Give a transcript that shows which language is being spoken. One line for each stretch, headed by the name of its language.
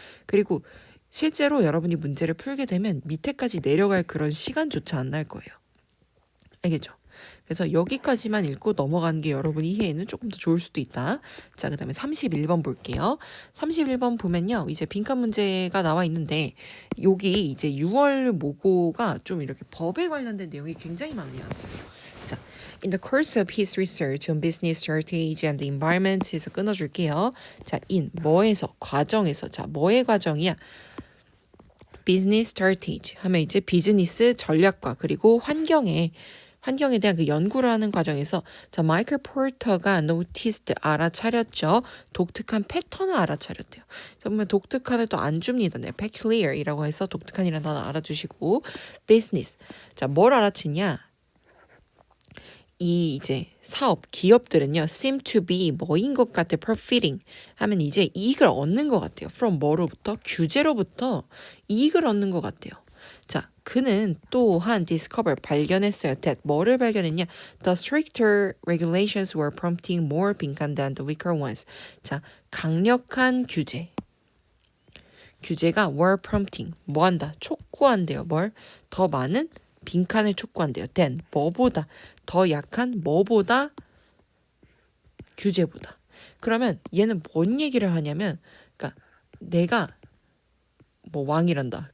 Korean: 그리고 실제로 여러분이 문제를 풀게 되면 밑에까지 내려갈 그런 시간조차 안 날 거예요. 알겠죠? 그래서 여기까지만 읽고 넘어가는 게 여러분 이해에는 조금 더 좋을 수도 있다. 자, 그 다음에 31번 볼게요. 31번 보면요. 이제 빈칸 문제가 나와 있는데 여기 이제 6월 모고가 좀 이렇게 법에 관련된 내용이 굉장히 많이 나왔어요.
English: 자, in the course of his research on business strategy and the environment에서
Korean: 끊어줄게요. 자, in 뭐에서 과정에서 자 뭐의 과정이야? business strategy 하면 이제 비즈니스 전략과 그리고 환경에 대한 그 연구를 하는 과정에서 자 마이클 포터가 noticed 알아차렸죠. 독특한 패턴을 알아차렸대요. 그러면 독특한을 또 안 줍니다. 네, peculiar이라고 해서 독특한이라는 단어 알아주시고 business 자 뭘 알아챘냐? 이 이제 사업, 기업들은요,
English: seem to be
Korean: 뭐인 것 같아, profiting 하면 이제 이익을 얻는 것 같아요. from 뭐로부터? 규제로부터 이익을 얻는 것 같아요. 자, 그는 또한 discover 발견했어요. that 뭐를 발견했냐?
English: The stricter regulations were prompting more 빈칸 than the weaker ones.
Korean: 자, 강력한 규제가
English: were prompting
Korean: 뭐한다? 촉구한대요. 뭘? 더 많은 빈칸을 촉구한대요. then 뭐보다 더 약한 뭐보다 규제보다. 그러면 얘는 뭔 얘기를 하냐면 그러니까 내가 뭐 왕이란다.